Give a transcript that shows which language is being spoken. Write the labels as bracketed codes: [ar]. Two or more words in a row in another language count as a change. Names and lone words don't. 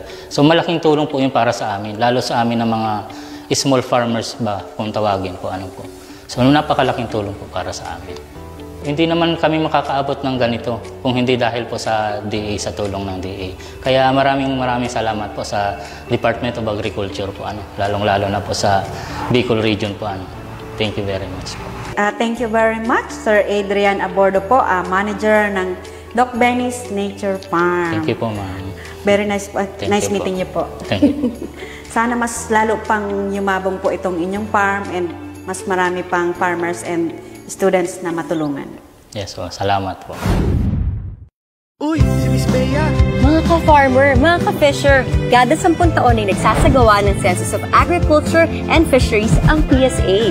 [tl] So, malaking tulong po yun para sa amin, lalo sa amin ng mga [en] small farmers [tl] ba, kung tawagin po. So, napakalaking tulong po para sa amin. Hindi naman kami makakaabot ng ganito kung hindi dahil po sa DA, sa tulong ng DA. Kaya maraming salamat po sa Department of Agriculture po, lalong-lalo na po sa Bicol Region po. [en] Thank you very much po. Thank you very much, [tl] Sir Adrian Abordo po, manager ng Doc Benny's Nature Farm. [en] Thank you po, ma'am. Very nice po. Nice meeting you po. Thank you. [tl] Sana mas lalo pang yumabong po itong inyong farm and mas marami pang farmers and students na matulungan. Yes po, salamat po. Uy, si Miss Bea! Mga ka-farmer, mga ka-fisher, kada 10 taon ay nagsasagawa ng Census of Agriculture and Fisheries ang PSA.